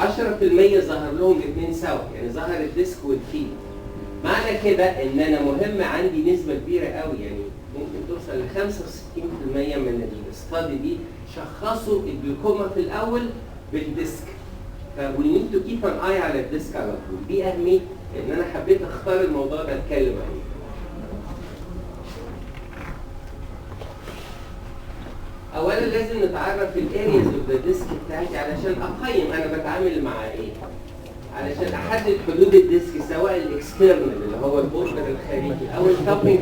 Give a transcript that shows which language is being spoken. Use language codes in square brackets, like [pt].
[ar] 10% ظهر لهم الاثنين سوا، يعني ظهر الديسك والفيلد. معنى كده ان انا مهم عندي نسبه كبيره قوي، يعني ممكن توصل ل 65% من الاستادي دي شخصوا الجلوكوما في الاول بالديسك. [en] ف we need to keep an eye [ar] على الديسك على طول. دي اهميه ان انا حبيت اختار الموضوع ده اتكلم عليه. اولا لازم نتعرف [en] الارياز of the disc [ar] بتاعتي علشان اقيم انا بتعامل مع ايه، علشان احدد حدود الديسك سواء الاكسترنال اللي هو البوردر الخارجي او الكابينج.